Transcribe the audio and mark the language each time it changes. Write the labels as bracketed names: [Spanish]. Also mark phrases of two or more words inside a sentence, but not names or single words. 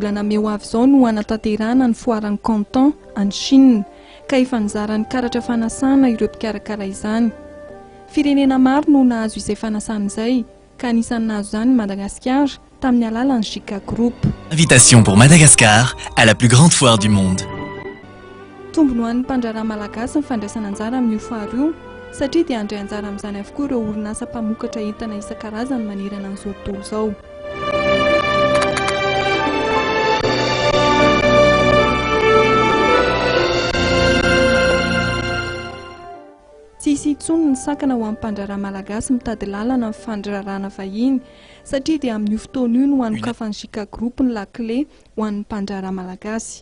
[Malagasy] volana Mai ho avy izao no anatanterahana ny foaran'ny Canton any Chine ka efa nizara ny karatra fanasana ireo mpikarakara izany. Firenena maro no nahazo izay fanasana izay ka anisan'ny nahazo izany Madagasikara tamin'ny alalan'ny JK Group. [French] Invitation pour Madagascar à la plus grande foire du monde. [Malagasy] Tombony ho an'ny mpandray malagasy ny fandraisana anjara amin'io foara io satria dia handray anjara amin'izany avokoa ireo orinasa mpamokatra entana isan-karazany manerana an'izao tontolo izao. Tsy hisy intsony ny sakana ho amin'ny mpandray malagasy mitady lalana amin'ny fandrarana vahiny satria dia amin'io fotoana io no anokafan'ny JK Group ny lakile ho an'ny mpandray malagasy.